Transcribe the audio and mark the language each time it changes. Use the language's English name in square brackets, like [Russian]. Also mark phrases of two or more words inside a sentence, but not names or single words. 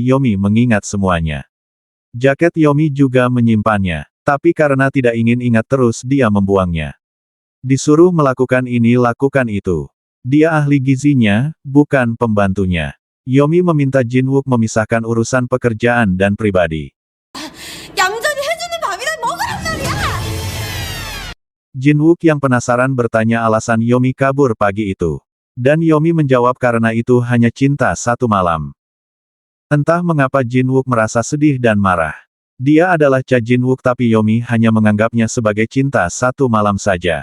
[Indonesian] Yomi mengingat semuanya. Jaket Yomi juga menyimpannya, tapi karena tidak ingin ingat terus dia membuangnya. Disuruh melakukan ini lakukan itu. Dia ahli gizinya, bukan pembantunya. Yomi meminta Jin-wook memisahkan urusan pekerjaan dan pribadi. [Korean] 얌전히 해주는 밥이나 먹으란 말이야! [Indonesian] Jin-wook yang penasaran bertanya alasan Yomi kabur pagi itu. Dan Yomi menjawab karena itu hanya cinta satu malam. Entah mengapa Jin-wook merasa sedih dan marah. Dia adalah Cha Jin-wook tapi Yomi hanya menganggapnya sebagai cinta satu malam saja.